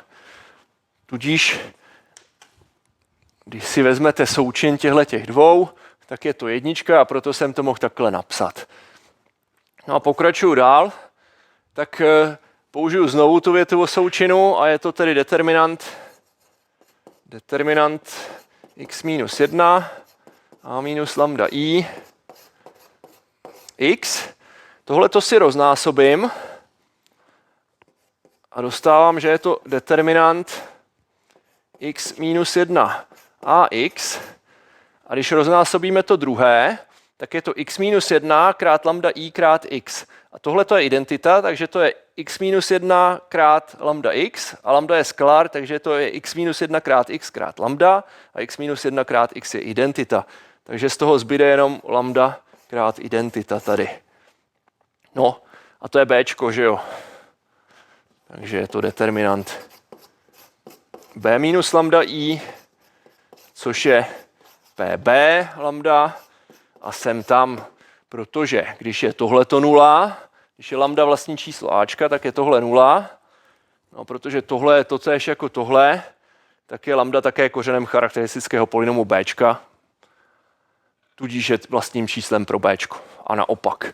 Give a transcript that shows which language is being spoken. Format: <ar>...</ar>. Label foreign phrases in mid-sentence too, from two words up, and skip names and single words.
<cs>Tudíž, když si vezmete součin těch dvou, tak je to jednička a proto jsem to mohl takhle napsat. No a pokračuju dál, tak použiju znovu tu větu o součinu a je to tedy determinant x minus 1 a minus lambda I x. Tohle to si roznásobím a dostávám, že je to determinant x minus 1 a x. A když roznásobíme to druhé, tak je to x minus 1 krát lambda I krát x. A tohle to je identita, takže to je x minus 1 krát lambda x a lambda je skalár, takže to je x minus 1 krát x krát lambda a x minus 1 krát x je identita. Takže z toho zbyde jenom lambda krát identita tady. No a to je bčko, že jo? Takže je to determinant b minus lambda I, což je pb lambda a sem tam, protože když je tohleto 0, když je lambda vlastní číslo Ačka, tak je tohle 0. No, protože tohle je totéž jako tohle, tak je lambda také kořenem charakteristického polynomu Bčka, tudíž je vlastním číslem pro Bčko a naopak.</cs>